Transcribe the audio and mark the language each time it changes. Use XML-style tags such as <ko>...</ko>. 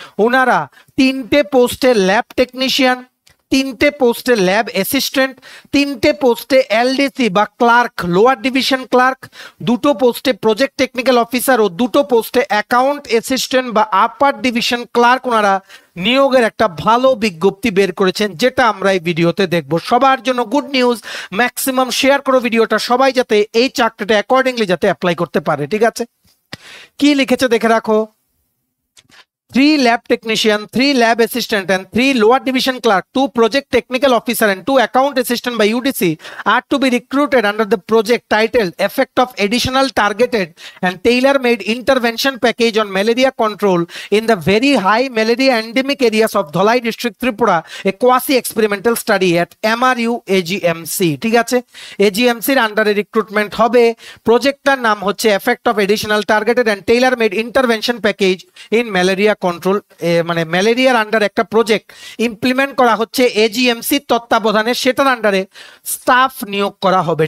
<bn>ওনারা 3টে পোস্টে ল্যাব টেকনিশিয়ান, 3টে পোস্টে ল্যাব অ্যাসিস্ট্যান্ট, 3টে পোস্টে এলডিসি বা ক্লার্ক, লোয়ার ডিভিশন ক্লার্ক, 2টো পোস্টে প্রজেক্ট টেকনিক্যাল অফিসার ও 2টো পোস্টে অ্যাকাউন্ট অ্যাসিস্ট্যান্ট বা আপার ডিভিশন ক্লার্ক ওনারা নিয়োগের একটা ভালো বিজ্ঞপ্তি বের করেছেন, যেটা আমরা এই ভিডিওতে দেখব। সবার জন্য গুড নিউজ। ম্যাক্সিমাম শেয়ার করো ভিডিওটা, সবাই যাতে এই চাকরিটা অ্যাকর্ডিংলি যাতে অ্যাপ্লাই করতে পারে, ঠিক আছে? কি লিখেছে দেখে রাখো। 3</bn> <en>lab technician, 3 lab assistant and 3 lower division clerk, 2 project technical officer and 2 account assistant by UDC are to be recruited under the project titled Effect of Additional Targeted and Tailor-Made Intervention Package on Malaria Control in the very high malaria endemic areas of Dholai district, Tripura, a quasi-experimental study at MRU AGMC.</en> <bn>ঠিক আছে, AGMC এর আন্ডারে recruitment হবে। প্রজেক্টটার নাম হচ্ছে effect of additional targeted and Taylor made intervention package in malaria control. মানে ম্যালেরিয়ার আন্ডারে একটা প্রজেক্ট ইমপ্লিমেন্ট করা হচ্ছে এজিএমসি তত্ত্বাবধানে, সেটার আন্ডারে স্টাফ নিয়োগ করা হবে।</bn>